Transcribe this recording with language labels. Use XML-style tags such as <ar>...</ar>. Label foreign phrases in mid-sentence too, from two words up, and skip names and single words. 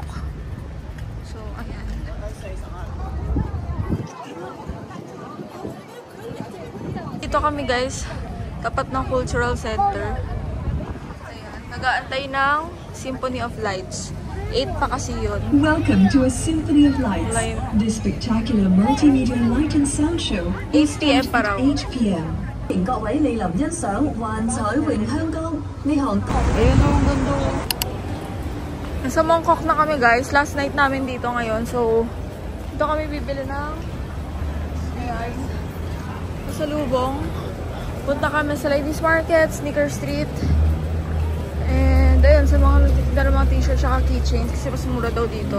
<tl>So, ayan. Dito kami guys, tapat ng cultural center. Ayan, nag-aantay ng Symphony of Lights. 8 pa kasi yun.</tl> <en>Welcome to a Symphony of Lights. This spectacular multimedia light and sound show</en> <tl>8 p.m. pa raw. 8 p.m.</tl> <yue>各位莅臨欣賞幻彩詠香江呢項。</yue> <tl>Ayun ang ganda. Nasa Mongkok na kami guys.</tl> <en>Last night</en> <tl>namin dito ngayon. So, dito kami bibili ng ayan, pasalubong. Punta kami sa Ladies Market, Sneaker Street. And ayun, sa mga nagtitinda ng mga t-shirt saka keychains kasi mas mura daw dito.</tl>